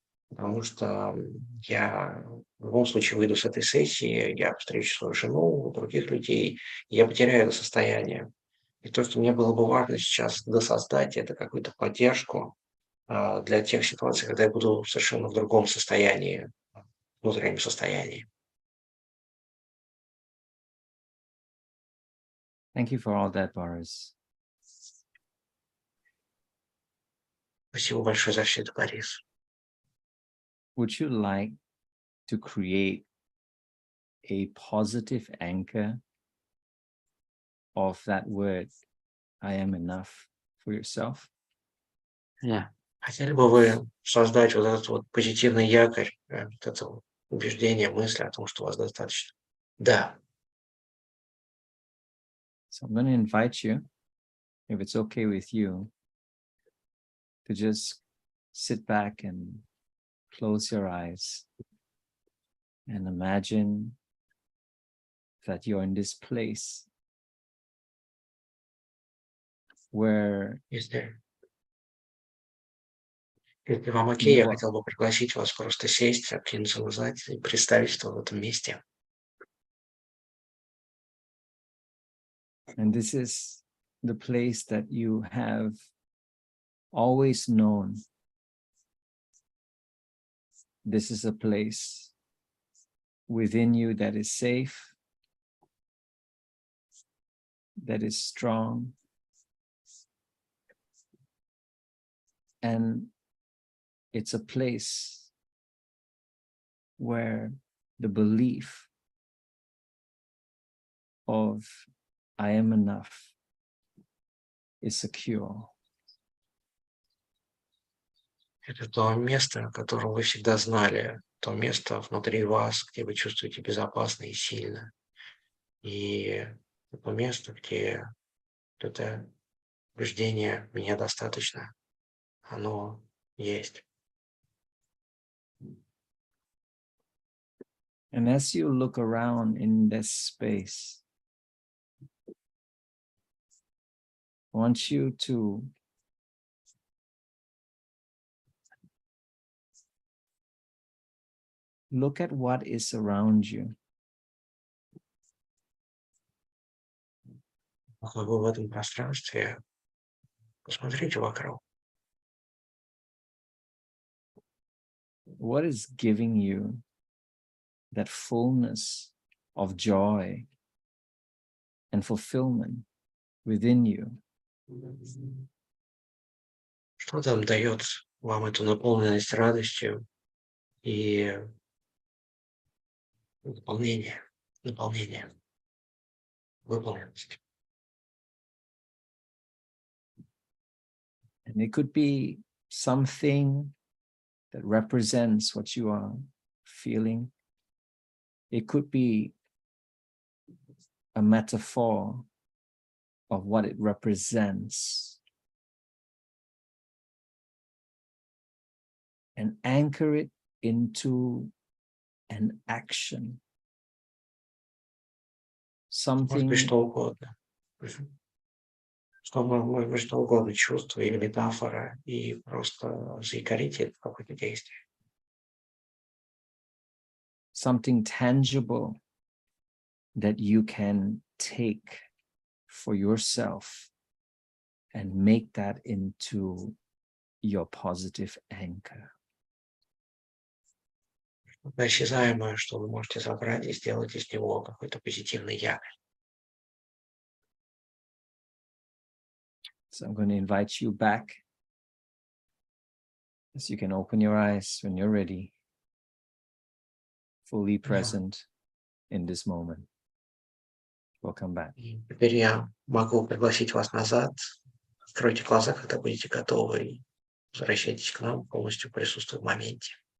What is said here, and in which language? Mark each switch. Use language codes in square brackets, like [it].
[ru] Потому что я в любом случае выйду с этой сессии, я встречу свою жену, других людей, и я потеряю это состояние. И то, что мне было бы важно сейчас досоздать, это какую-то поддержку для тех ситуаций, когда я буду совершенно в другом состоянии, внутреннем состоянии. [en] Thank you for all that, Boris. [ru] Спасибо большое за все это, Борис. [en] Would you like to create a positive anchor of that word, I am enough, for yourself? Yeah. [ru] Хотели бы вы создать вот этот вот позитивный якорь, вот это вот убеждение, мысли о том, что у вас достаточно? Да. [en] So I'm going to invite you, if it's okay with you, to just sit back and close your eyes and imagine that you're in this place where [ru] Если вам окей, я хотел бы пригласить вас просто сесть, откинуться назад и представить, что в этом месте. [en] And this is the place that you have always known this is a place within you that is safe, that is strong, and it's a place where the belief of I am enough is secure. [ru] Это то место, о котором вы всегда знали, то место внутри вас, где вы чувствуете безопасно и сильно. И это место, где это убеждение «меня достаточно», оно есть. [en] And as you look around in this space, I want you to look at what is around you. [ru] Пока вы в этом пространстве, посмотрите вокруг. [en] What is giving you that fullness of joy and fulfillment within you? [ru] Что там дает вам эту наполненность радостью и наполнение, выполненность? [en] And it could be something that represents what you are feeling. It could be a metaphor of what it represents. And anchor it into an action. [ru] Может [en] Something [ru] быть, что угодно. Может быть, что угодно, чувство или метафора, и просто заикарите это в какое-то действие. [en] something tangible that you can take for yourself and make that into your positive anchor. [ru] Что-то осязаемое, что вы можете забрать и сделать из него какой-то позитивный якорь. [en] So I'm going to invite you back as you can open your eyes when you're ready, fully present in this moment. Welcome back. [ru] И теперь я могу пригласить вас назад. Откройте глаза, когда будете готовы, и возвращайтесь к нам, полностью присутствуя в моменте.